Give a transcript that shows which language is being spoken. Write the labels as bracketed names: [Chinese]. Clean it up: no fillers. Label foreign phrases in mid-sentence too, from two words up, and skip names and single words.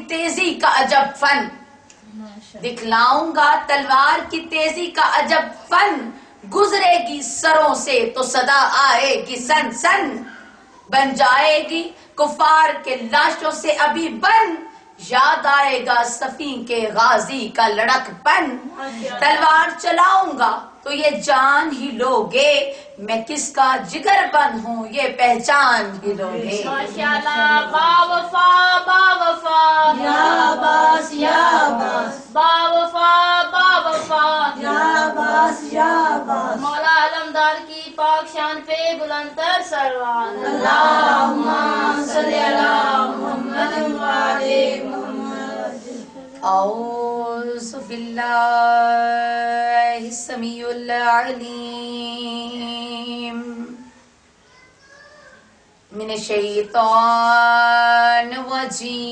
[Urdu] تیزی کا عجب فن، دکھلاؤں گا تلوار کی تیزی کا عجب فن، گزرے گی سروں سے تو صدا آئے گی سن سن، بن جائے گی کفار کے لاشوں سے ابھی بن، یاد آئے گا صفین کے غازی کا لڑک پن، تلوار چلاؤں گا تو یہ جان ہی لوگے، میں کس کا جگر بند ہوں یہ پہچان ہی لوگے۔ ماشاءاللہ، با وفا با وفا [Arabic] یا عباس یا عباس، [Urdu] با وفا با وفا [Arabic] یا عباس یا عباس، [Urdu] مولا علمدار کی پاک شان پہ بلند تر صلوات، [Arabic] اللہم صلی علی محمد وعلی محمد۔ اعوذ باللہ السمیع العلیم من الشیطان الرجیم،